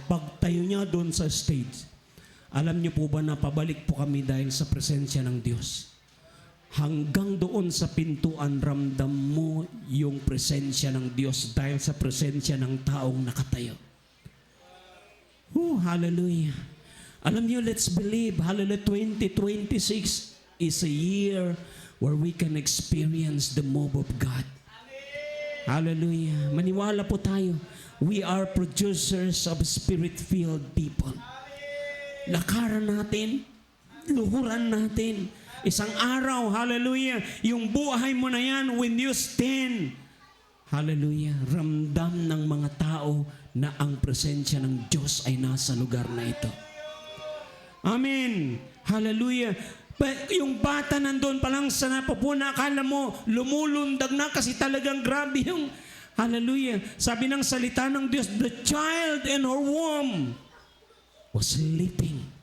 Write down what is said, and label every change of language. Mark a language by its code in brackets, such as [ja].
[tl] Pagtayo niya doon sa stage, alam niyo po ba na pabalik po kami dahil sa presensya ng Diyos? Hanggang doon sa pintuan, ramdam mo yung presensya ng Diyos dahil sa presensya ng taong nakatayo. Hallelujah. Alam niyo, [en] let's believe, hallelujah, 2026 is a year where we can experience the move of God. Hallelujah. [tl] Maniwala po tayo. [en] We are producers of spirit-filled people. [tl] Lakaran natin luhuran natin. Isang araw, hallelujah, yung buhay mo na yan, [en] when you stand, [tl] hallelujah, ramdam ng mga tao na ang presensya ng Diyos ay nasa lugar na ito. Amen. Hallelujah. Yung bata nandun pa lang sa napapuna, akala mo lumulundag na kasi talagang grabe yung, hallelujah, sabi ng salita ng Diyos, [en] the child in her womb was sleeping.